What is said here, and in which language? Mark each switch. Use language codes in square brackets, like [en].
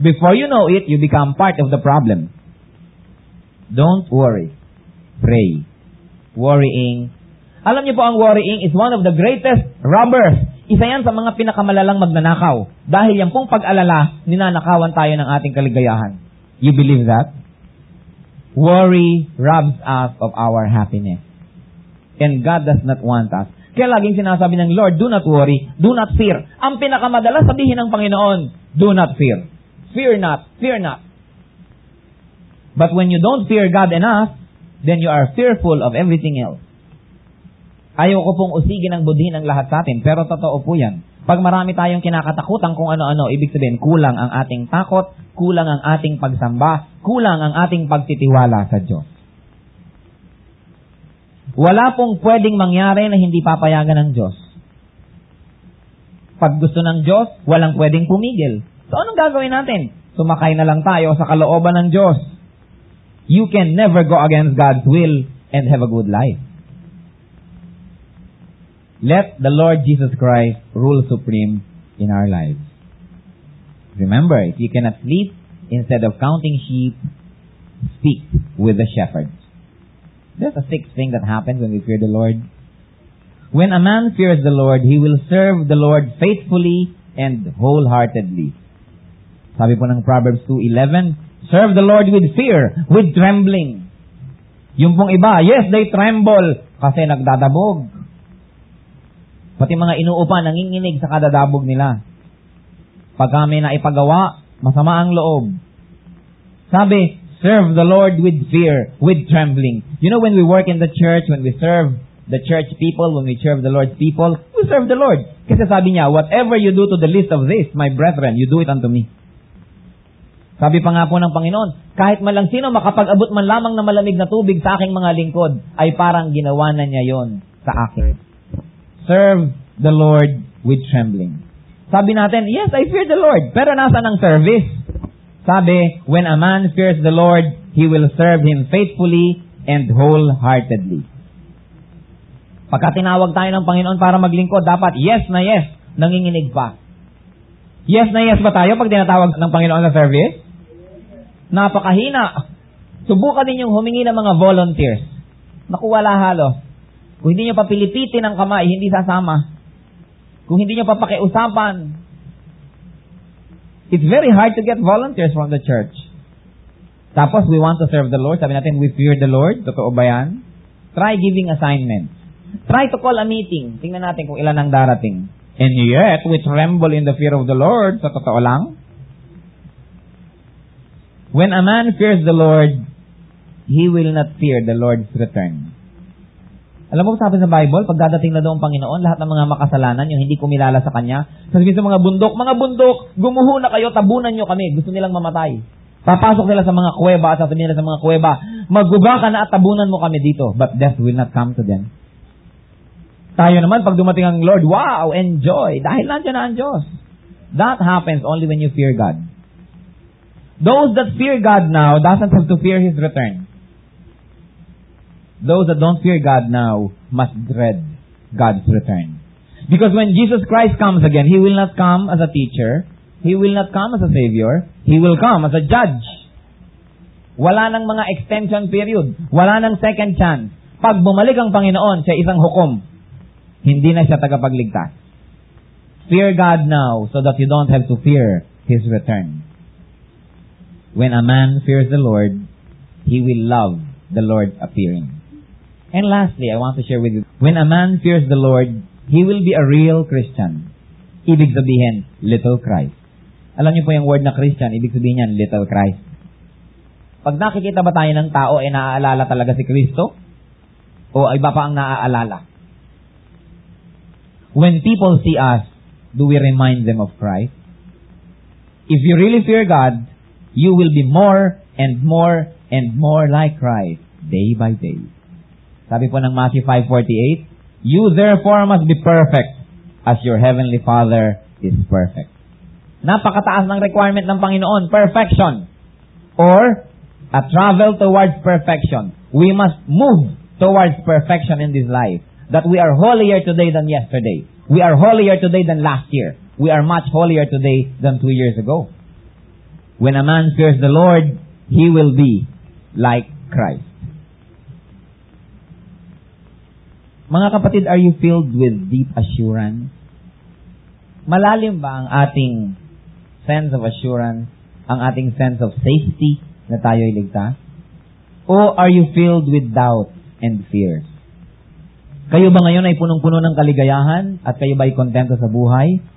[en] Before you know it, you become part of the problem. Don't worry. Pray. Worrying. [tl] Alam niyo po, ang [en] worrying is one of the greatest robbers. [tl] Isa yan sa mga pinakamalalang magnanakaw. Dahil yan pong pag-alala, ninanakawan tayo ng ating kaligayahan. [en] You believe that? Worry robs us of our happiness. And God does not want us. [tl] Kaya laging sinasabi ng [en] Lord, do not worry, do not fear. [tl] Ang pinakamadalas sabihin ng Panginoon, [en] do not fear. Fear not, fear not. But when you don't fear God enough, then you are fearful of everything else. [tl] Ayaw ko pong usigin ang budhin ng lahat sa atin, pero totoo po yan. Pag marami tayong kinakatakutan kung ano-ano, ibig sabihin, kulang ang ating takot, kulang ang ating pagsamba, kulang ang ating pagtitiwala sa Diyos. Wala pong pwedeng mangyari na hindi papayagan ng Diyos. Pag gusto ng Diyos, walang pwedeng pumigil. So anong gagawin natin? Sumakay na lang tayo sa kalooban ng Diyos. [en] You can never go against God's will and have a good life. Let the Lord Jesus Christ rule supreme in our lives. Remember, if you cannot sleep, instead of counting sheep, speak with the shepherds. There's a sixth thing that happens when we fear the Lord. When a man fears the Lord, he will serve the Lord faithfully and wholeheartedly. [tl] Sabi po ng [en] Proverbs 2:11, serve the Lord with fear, with trembling. [tl] Yung pong iba, [en] yes, they tremble [tl] kasi nagdadabog. Pati mga inuupa, nanginginig sa kadadabog nila. Pag kami na ipagawa, masama ang loob. [en] Sabi, serve the Lord with fear, with trembling. You know, when we work in the church, when we serve the church people, when we serve the Lord's people, we serve the Lord. [tl] Kasi sabi niya, [en] whatever you do to the least of this, my brethren, you do it unto me. [tl] Sabi pa nga po ng Panginoon, kahit man lang sino makapag-abot man lamang na malamig na tubig sa aking mga lingkod, ay parang ginawa na niya yon sa akin. [en] Serve the Lord with trembling. [tl] Sabi natin, [en] yes, I fear the Lord. [tl] Pero nasaan ang service? [en] Sabi, when a man fears the Lord, he will serve Him faithfully and wholeheartedly. [tl] Pagka tinawag tayo ng Panginoon para maglingkod, dapat yes na yes, nanginginig pa. Yes na yes ba tayo pag tinatawag ng Panginoon sa service? Napakahina. Subukan ninyong humingi ng mga volunteers. Naku, wala halos. Kung hindi nyo papilipitin ang kamay, hindi sasama. Kung hindi nyo papakiusapan, [en] it's very hard to get volunteers from the church. Tapos, we want to serve the Lord. [tl] Sabi natin, [en] we fear the Lord. [tl] Totoo ba yan? [en] Try giving assignments. Try to call a meeting. [tl] Tingnan natin kung ilan ang darating. [en] And yet, we tremble in the fear of the Lord. [tl] Sa totoo lang. [en] When a man fears the Lord, he will not fear the Lord's return. [tl] Alam mo, sabi sa Bible, pag dadating na doon ang Panginoon, lahat ng mga makasalanan, yung hindi kumilala sa Kanya, sabihin sa mga bundok, gumuho na kayo, tabunan nyo kami. Gusto nilang mamatay. Papasok sila sa mga kuweba at sasabihin nila sa mga kuweba, magguba ka na at tabunan mo kami dito. [en] But death will not come to them. [tl] Tayo naman, pag dumating ang Lord, wow, enjoy. Dahil nandiyan na ang Diyos. [en] That happens only when you fear God. Those that fear God now doesn't have to fear His return. Those that don't fear God now must dread God's return. Because when Jesus Christ comes again, He will not come as a teacher. He will not come as a Savior. He will come as a judge. [tl] Wala nang mga extension period. Wala nang second chance. Pag bumalik ang Panginoon, siya isang hukom. Hindi na siya tagapagligtas. [en] Fear God now so that you don't have to fear His return. When a man fears the Lord, he will love the Lord appearing. And lastly, I want to share with you, when a man fears the Lord, he will be a real Christian. [tl] Ibig sabihin, little Christ. Alam niyo po yung word na Christian, ibig sabihin yan, little Christ. Pag nakikita ba tayo ng tao, ay naaalala talaga si Kristo? O iba pa ang naaalala? [en] When people see us, do we remind them of Christ? If you really fear God, you will be more and more and more like Christ day by day. [tl] Sabi po ng [en] Matthew 5:48, you therefore must be perfect as your heavenly Father is perfect. [tl] Napakataas ng requirement ng Panginoon, perfection. [en] Or a travel towards perfection. We must move towards perfection in this life. That we are holier today than yesterday. We are holier today than last year. We are much holier today than 2 years ago. When a man fears the Lord, he will be like Christ. [tl] Mga kapatid, [en] are you filled with deep assurance? [tl] Malalim ba ang ating sense of assurance, ang ating sense of safety na tayo'y ligtas? [en] O are you filled with doubt and fears? [tl] Kayo ba ngayon ay punong-puno ng kaligayahan at kayo ba ay kontento sa buhay?